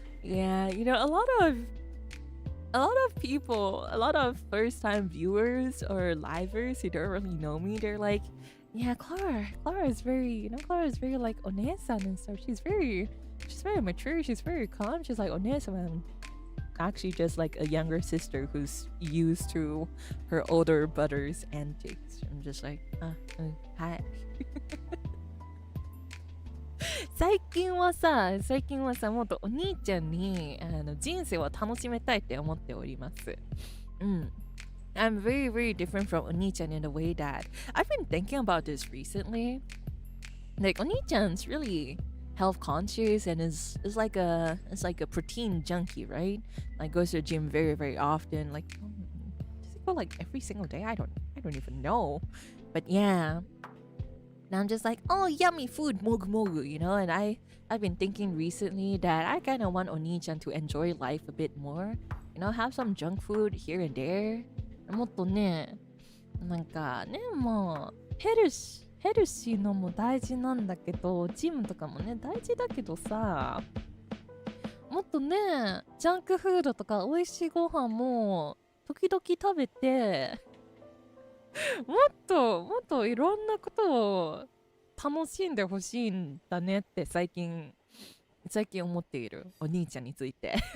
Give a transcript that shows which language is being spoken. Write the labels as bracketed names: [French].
[English] Yeah, you know, a lot of people, a lot of first-time viewers or livers who don't really know me, they're like, yeah, Klara is very, you know, Klara is very like One-san and stuff. She's very mature. She's very calm. She's like One-san. Actually just like a younger sister who's used to her older brother's antics. I'm just like, hi. [Japanese] 最近はさ、もっとお兄ちゃんに人生を楽しめたいって思っております。 [English] I'm very, very different from Oni-chan in a way that I've been thinking about this recently. Like Oni-chan's really health conscious and is like a protein junkie, right? Like goes to the gym very, very often. Like does he go like every single day? I don't even know. But yeah. And I'm just like, oh, yummy food, mogu mogu, you know? And I've been thinking recently that I kind of want Oni-chan to enjoy life a bit more. You know, have some junk food here and there. [Japanese] もっとね、なんかね、もうヘルシーのも大事なんだけど、ジムとかもね大事だけどさ、もっとね、ジャンクフードとか美味しいご飯も時々食べて、もっといろんなことを楽しんでほしいんだねって最近思っているお兄ちゃんについて。